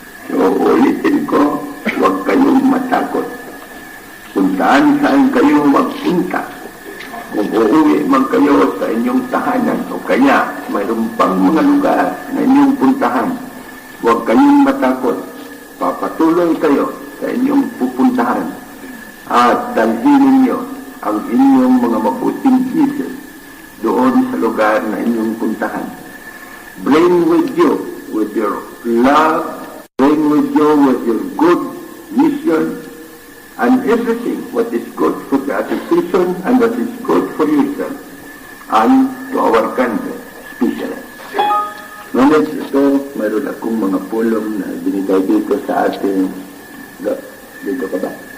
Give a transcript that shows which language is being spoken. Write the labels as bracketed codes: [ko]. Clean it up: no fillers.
[tl] So, ulitin ko, huwag kayong matakot. Kung saan kayo magpunta, kung uuwi man kayo sa inyong tahanan o kaya mayroon pang mga lugar na inyong puntahan, huwag kayong matakot. Papatuloy kayo sa inyong pupuntahan at dalhin ninyo ang inyong mga mabuting isip doon sa lugar na inyong puntahan. [en] Bring with you, with your love, bring with you with your good mission, and everything what is good for the association and what is good for yourself and to our country, especially. [tl] Ngunit ito, mayroon akong mga pulong na binigay dito sa ating, dito ka ba?